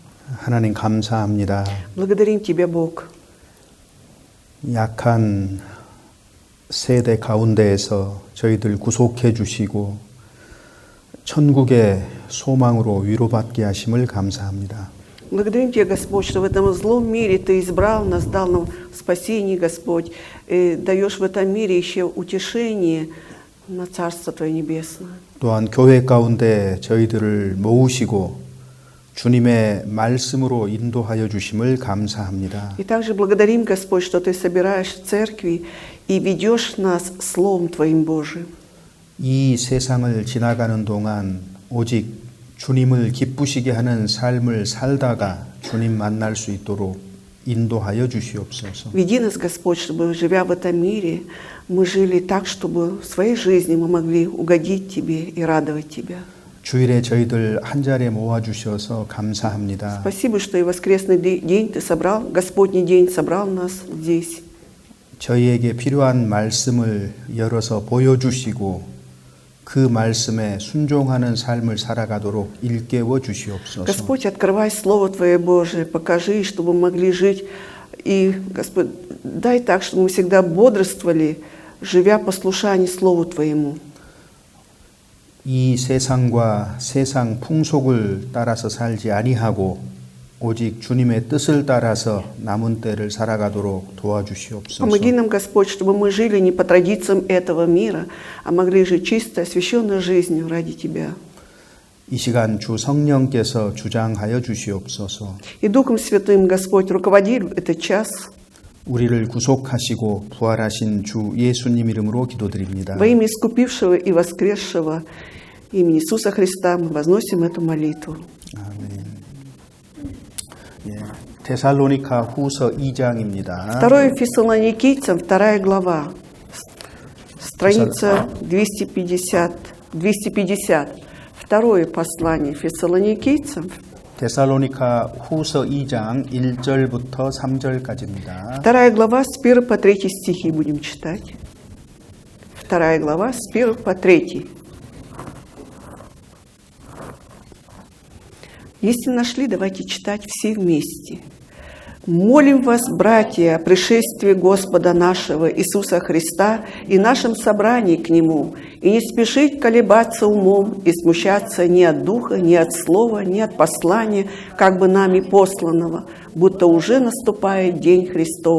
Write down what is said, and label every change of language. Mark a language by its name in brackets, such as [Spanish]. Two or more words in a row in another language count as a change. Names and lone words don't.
[Korean] 하나님 감사합니다. [Russian] Благодарим Тебя, Бог. [Korean] 약한 세대 가운데에서 저희들 구속해 주시고 천국의 소망으로 위로받게 하심을 감사합니다. [Russian] Благодарим Тебя, Господь, что в этом злом мире Ты избрал нас, дал нам спасение, Господь, и даешь в этом мире еще утешение на Царство Твое Небесное. [Korean] 또한 교회 가운데 저희들을 모으시고 주님의 말씀으로 인도하여 주심을 감사합니다. [Russian] И также благодарим, Господь, что Ты собираешь в церкви и ведешь нас Словом Твоим Божиим. [Korean] 이 세상을 지나가는 동안 오직 주님을 기쁘시게 하는 삶을 살다가 주님 만날 수 있도록 인도하여 주시옵소서. [Russian] Веди нас, Господь, чтобы, живя в этом мире, мы жили так, чтобы в своей жизни мы могли угодить Тебе и радовать Тебя. [Korean] 주일에 저희들 한 자리에 모아 주셔서 감사합니다. [Russian] Спасибо, что и воскресный день Ты собрал, Господний день собрал нас здесь. [Korean] 저희에게 필요한 말씀을 열어서 보여주시고 그 말씀에 순종하는 삶을 살아가도록 일깨워 주시옵소서. [Russian] Господь, открывай Слово Твое Божие, покажи, чтобы мы могли жить. И, Господь, дай так, чтобы мы всегда бодрствовали, живя послушание Слову Твоему. [Korean] 이 세상과 세상 풍속을 따라서 살지 아니하고 오직 주님의 뜻을 따라서 남은 때를 살아가도록 도와주시옵소서. [Russian] Помоги нам, Господь, чтобы мы жили не по традициям этого мира, а могли жить чистой, освященной жизнью ради Тебя. [Korean] 이 시간 주 성령께서 주장하여 주시옵소서. [Russian] И Духом Святым, Господь, руководи этот час. [Korean] 우리를 구속하시고 부활하신 주 예수님 이름으로 기도드립니다. [Russian] Во имя искупившего и воскресшего имени Иисуса Христа мы возносим эту молитву. [Korean] 아멘. 예, 데살로니가 후서 2장입니다. [Russian] 2 Фессалоникийцам, 2 глава, страница 250. Второе послание Фессалоникийцам. [Korean] 데살로니가 후서 2장 1절부터 3절까지입니다. [Russian] 2 глава с 1 по 3 стихи будем читать. 2 глава с 1 по 3. Если нашли, давайте читать все вместе. «Молим вас, братья, о пришествии Господа нашего Иисуса Христа и нашем собрании к Нему, и не спешить колебаться умом и смущаться ни от духа, ни от слова, ни от послания, как бы нами посланного, будто уже наступает день Христов.